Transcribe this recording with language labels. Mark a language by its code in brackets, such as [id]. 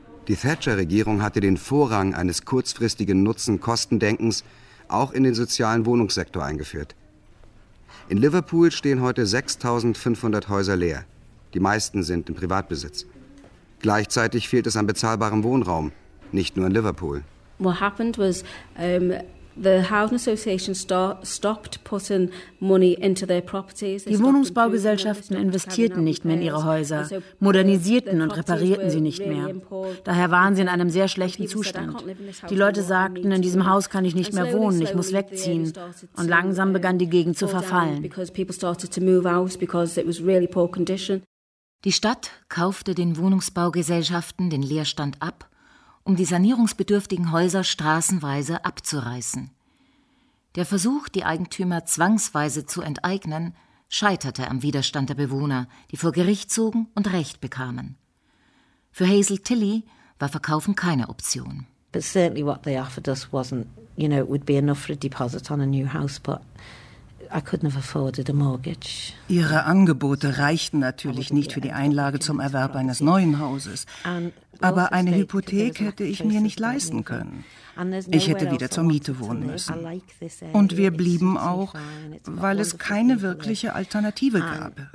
[de] Die Thatcher-Regierung hatte den Vorrang eines kurzfristigen Nutzen-Kostendenkens auch in den sozialen Wohnungssektor eingeführt. In Liverpool stehen heute 6.500 Häuser leer. Die meisten sind im Privatbesitz. Gleichzeitig fehlt es an bezahlbarem Wohnraum, nicht nur in Liverpool. [en] What happened was the housing association stopped putting money into their properties. [de] Die Wohnungsbaugesellschaften investierten nicht mehr in ihre Häuser, modernisierten und reparierten sie nicht mehr. Daher waren sie in einem sehr schlechten Zustand. Die Leute sagten, in diesem Haus kann ich nicht mehr wohnen, ich muss wegziehen. Und langsam begann die Gegend zu verfallen. Die Stadt kaufte den Wohnungsbaugesellschaften den Leerstand ab, um die sanierungsbedürftigen Häuser straßenweise abzureißen. Der Versuch, die Eigentümer zwangsweise zu enteignen, scheiterte am Widerstand der Bewohner, die vor Gericht zogen und Recht bekamen. Für Hazel Tilly war Verkaufen keine Option. [en] But certainly what they offered us wasn't, you know, it would be enough for a deposit on a new house, but I couldn't have afforded a mortgage. [de] Ihre Angebote reichten natürlich nicht für die Einlage zum Erwerb eines neuen Hauses. Aber eine Hypothek hätte ich mir nicht leisten können. Ich hätte wieder zur Miete wohnen müssen. Und wir blieben auch, weil es keine wirkliche Alternative gab.